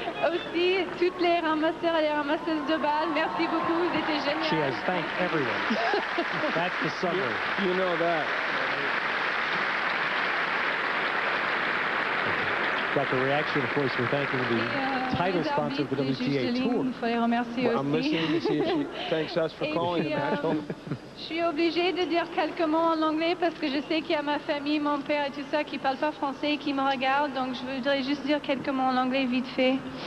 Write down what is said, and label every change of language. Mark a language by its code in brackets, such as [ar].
[fr] Aussi, toutes les ramasseurs et les ramasseuses de balles, merci beaucoup, vous étiez géniaux. [en] She has thanked everyone. That's the summary. You know that. Got the reaction, of course, for thanking the title sponsor of the WTA Tour. [fr] Il faut les remercier aussi. [en] I'm listening to see if she thanks us for calling the match home. [fr] Je suis obligée de dire quelques mots en anglais parce que je sais qu'il y a ma famille, mon père et tout ça qui ne parlent pas français et qui me regardent, donc je voudrais juste dire quelques mots en anglais vite fait.